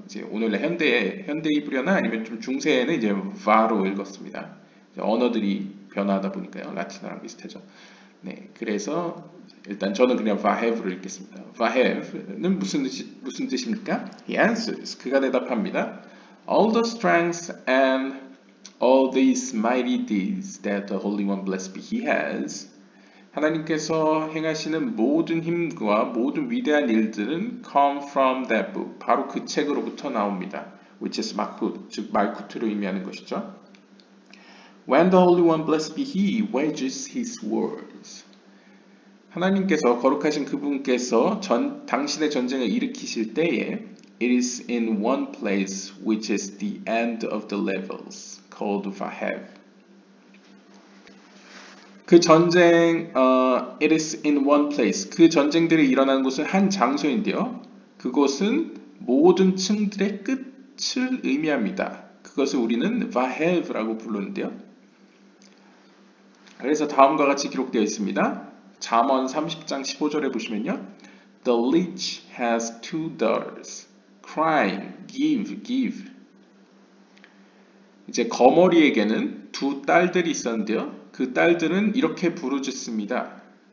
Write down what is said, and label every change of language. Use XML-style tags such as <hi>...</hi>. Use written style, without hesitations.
<ko>이제 오늘날 현대 히브리어나 아니면 좀 중세에는 이제 va로 읽었습니다. 언어들이 변화하다 보니까요. 라틴어랑 비슷하죠. 네, 그래서 일단 저는 그냥 vahev를 읽겠습니다. vahev는 무슨 뜻입니까?</ko> <en>He answers.</en> <ko>그가 대답합니다.</ko> <en>All the strengths and all these mighty deeds that the Holy One blessed be He has.</en> <ko>하나님께서 행하시는 모든 힘과 모든 위대한 일들은</ko> <en>come from that book.</en> <ko>바로 그 책으로부터 나옵니다.</ko> <en>Which is Malkut,</en> <ko>즉 말쿠트로 의미하는 것이죠.</ko> <en>When the Holy One blessed be He wages His wars.</en> <ko>하나님께서 거룩하신 그분께서 당신의 전쟁을 일으키실 때에</ko> <en>It is in one place which is the end of the levels called Vahev.</en> <ko>그 전쟁,</ko> <en>it is in one place.</en> <ko>그 전쟁들이 일어나는 곳은 한 장소인데요. 그곳은 모든 층들의 끝을 의미합니다. 그것을 우리는 Vahev라고 부르는데요. 그래서 다음과 같이 기록되어 있습니다. 잠언 30장 15절에 보시면요.</ko> <en>The leech has two daughters, crying, give, give.</en> <ko>이제 거머리에게는 두 딸들이 있었는데요. 그 딸들은 이렇게 부르짖습니다.</ko>